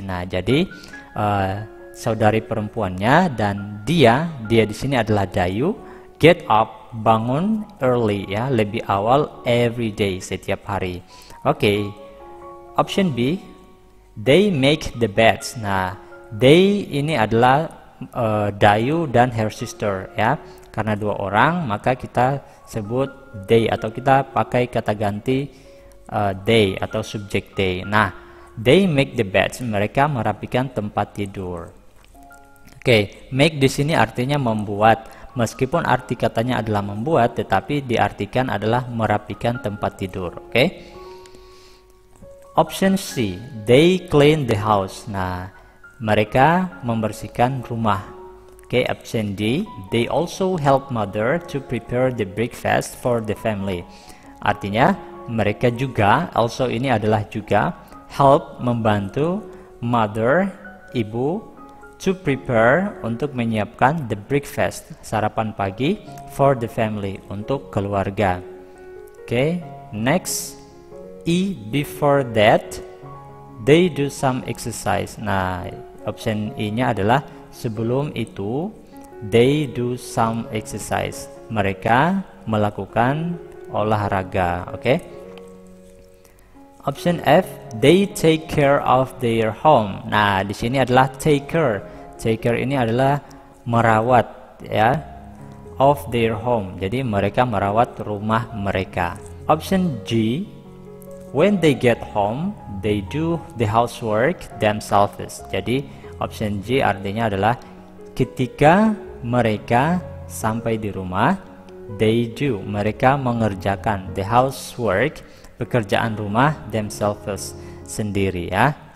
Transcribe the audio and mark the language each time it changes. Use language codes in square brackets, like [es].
[id] Nah, jadi saudari perempuannya dan dia di sini adalah Dayu, [en] get up, [id] bangun [en] early [id] ya, lebih awal [en] every day, [id] setiap hari. Oke. [en] Option B, they make the beds. [id] Nah, they ini adalah Dayu dan [en] her sister [id] ya. Karena dua orang, maka kita sebut they atau kita pakai kata ganti they atau subjek they. Nah, [en] they make the beds. [id] Mereka merapikan tempat tidur. Oke, make di sini artinya membuat. Meskipun arti katanya adalah membuat, tetapi diartikan adalah merapikan tempat tidur. Oke. [en] Option C, they clean the house. [id] Nah, mereka membersihkan rumah. [en] Oke, option D, they also help mother to prepare the breakfast for the family. [id] Artinya, mereka juga, also ini adalah juga, help, membantu, mother, ibu, [en] to prepare, [id] untuk menyiapkan [en] the breakfast, [id] sarapan pagi, [en] for the family, [id] untuk keluarga. Oke, next. [en] E, before that, they do some exercise. [id] Nah, option E nya adalah sebelum itu, [en] they do some exercise. [id] Mereka melakukan olahraga. Oke. [en] Option F, they take care of their home. [id] Nah, di sini adalah take care. Take care ini adalah merawat ya, [en] of their home. [id] Jadi mereka merawat rumah mereka. [en] Option G, when they get home, they do the housework themselves. [id] Jadi option G artinya adalah ketika mereka sampai di rumah, [en] they do, [id] mereka mengerjakan [en] the housework, [id] pekerjaan rumah, themselves, sendiri ya.